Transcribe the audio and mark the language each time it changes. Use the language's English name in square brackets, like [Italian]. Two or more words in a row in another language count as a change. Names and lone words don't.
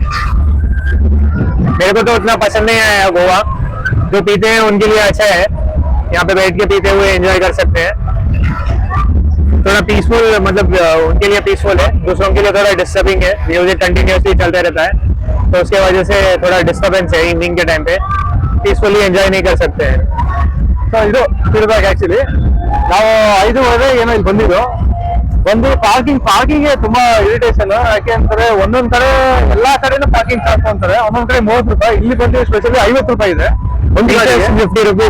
[Hindi] मेरे को तो उतना पसंद नहीं आया गोवा, जो पीते हैं उनके लिए अच्छा है, यहाँ पे बैठ के पीते हुए एंजॉय कर सकते हैं। थोड़ा पीसफुल, मतलब उनके लिए पीसफुल है, दूसरों के लिए थोड़ा डिस्टर्बिंग है। [English] music continuously [Hindi] चलते रहता है तो उसके वजह से थोड़ा डिस्टर्बेंस है। इवनिंग के टाइम पे पीसफुली एंजॉय नहीं कर सकते हैं। [Kannada] ಸೊ ಇದು ಫೀಡ್ಬ್ಯಾಕ್ ಆಕ್ಚುಲಿ ನಾವು 5:30 ಏನೋ ಇಲ್ಲಿ ಬಂದು ಪಾರ್ಕಿಂಗ್ ತುಂಬಾ ಇರಿಟೇಷನ್. ಯಾಕೆಂದ್ರೆ ಒಂದೊಂದ್ ಕಡೆ ಎಲ್ಲಾ ಕಡೆನೂ [English] parking charge [Kannada] ಅಂತಾರೆ, ಒಂದೊಂದ್ ಕಡೆ 30 ರೂಪಾಯಿ, ಇಲ್ಲಿ ಬಂದು ಸ್ಪೆಷಲಿ 50 ರೂಪಾಯಿ ಇದೆ ಒಂದು ಗಾಡಿಗೆ. 50 ರುಪೀಸ್.